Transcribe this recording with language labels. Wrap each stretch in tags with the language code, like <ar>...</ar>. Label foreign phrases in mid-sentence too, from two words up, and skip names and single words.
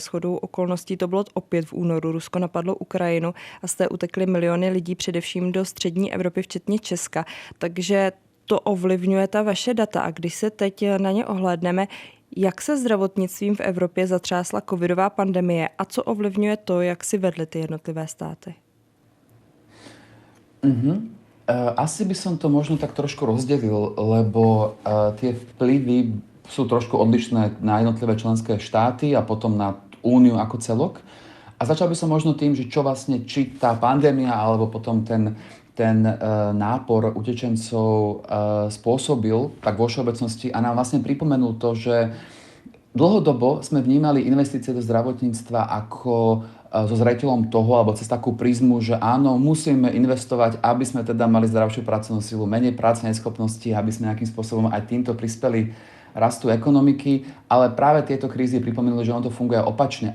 <cs>Shodou okolností to bylo opět v únoru. Rusko napadlo Ukrajinu a z té utekly miliony lidí především do střední Evropy, včetně Česka. Takže to ovlivňuje ta vaše data. A když se teď na ně ohlédneme, jak se zdravotnictvím v Evropě zatřásla covidová pandemie a co ovlivňuje to, jak si vedly ty jednotlivé státy?</cs> <sk>Asi by som to možno tak trošku rozdelil, lebo tie vplyvy sú trošku odlišné na jednotlivé členské štáty a potom na úniu ako celok. A začal by som možno tým, že čo vlastne, či tá pandémia alebo potom ten nápor utečencov spôsobil, tak vo všeobecnosti a nám vlastne pripomenul to, že dlhodobo sme vnímali investície do zdravotníctva ako so zreteľom toho, alebo cez takú prízmu, že áno, musíme investovať, aby sme teda mali zdravšiu pracovnú silu, menej práce neschopnosti, aby sme nejakým spôsobom aj týmto prispeli rastu ekonomiky, ale práve tieto krízy pripomenuli, že on to funguje opačne.</sk>